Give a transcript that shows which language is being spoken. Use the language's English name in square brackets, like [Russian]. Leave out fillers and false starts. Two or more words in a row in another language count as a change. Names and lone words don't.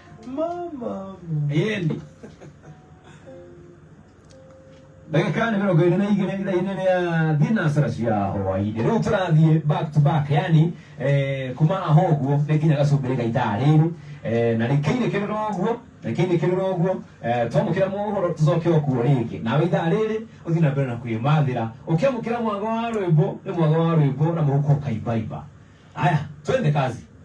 [Kikuyu] mama yendi dakika mirongo ine na igĩrĩ ithaa-inĩ rĩa thinacara cia hwaĩ-inĩ rĩu tũrathiĩ [English] back to back, [Kikuyu] yani kuma aho ũguo nĩ nginya gacumbĩrĩ ga ithaa rĩrĩ na rĩkĩinĩkĩrĩra ũguo rĩkĩinĩkĩrĩra ũguo twamũkĩra mohoro tũcoke okuo rĩngĩ nawe ithaa rĩrĩ ũthiĩ na mbere na kwĩmathĩra ũkĩamũkĩra mwago wa rwĩmbo nĩ mwago wa rwĩmbo na mũhuko ũkaimbaimba. [Swahili] Haya, twende kazi.